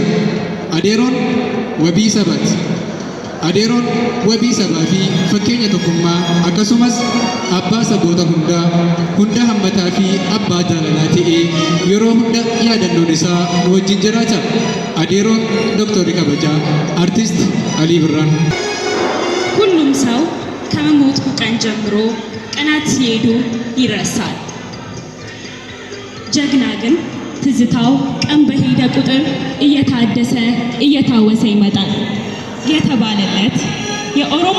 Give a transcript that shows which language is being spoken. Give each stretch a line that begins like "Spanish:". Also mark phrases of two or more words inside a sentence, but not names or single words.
Oromo: Adeeroon wabii sabaati. Adeeroon wabii sabaa fi fakkeenya tokkummaa akkasumas abbaa saboota hunda hammataa fi abbaa jaalalaa ta'ee yeroo hunda yaadannoon isaa nu wajjin jiraata. Adeeroon ዶክተር kabajaa አርቲስት አሊ ብራን
Amharic: ሁሉም ሰው ከመሞቱ ቀን ጀምሮ ቀናት ሲሄዱ ይረሳል። ጀግና ግን ትዝታው ቀን በሄደ ቁጥር እየታደሰ እየታወሰ ይመጣል የተባለለት የኦሮሞ